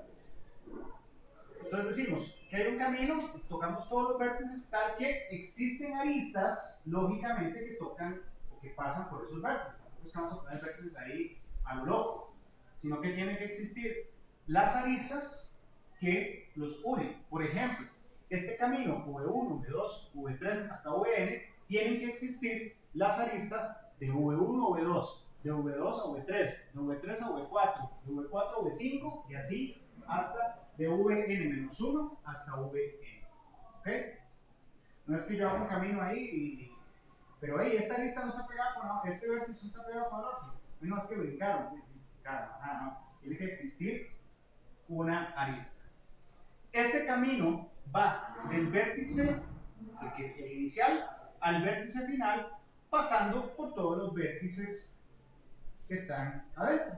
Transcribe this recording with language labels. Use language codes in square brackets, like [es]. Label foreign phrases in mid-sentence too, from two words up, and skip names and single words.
[es] Entonces decimos que hay un camino, tocamos todos los vértices tal que existen aristas, lógicamente, que tocan o que pasan por esos vértices. No buscamos poner vértices ahí a lo loco, sino que tienen que existir las aristas que los unen. Por ejemplo, este camino V1, V2, V3 hasta Vn, tienen que existir las aristas de V1 a V2, de V2 a V3, de V3 a V4, de V4 a V5 y así hasta de Vn-1 hasta Vn. ¿Ok? No es que yo haga un camino ahí, pero hey, esta arista no está pegada con este vértice no está pegado con el otro. No es que brincaron, no. Tiene que existir una arista. Este camino va del vértice, el inicial, al vértice final, pasando por todos los vértices que están adentro.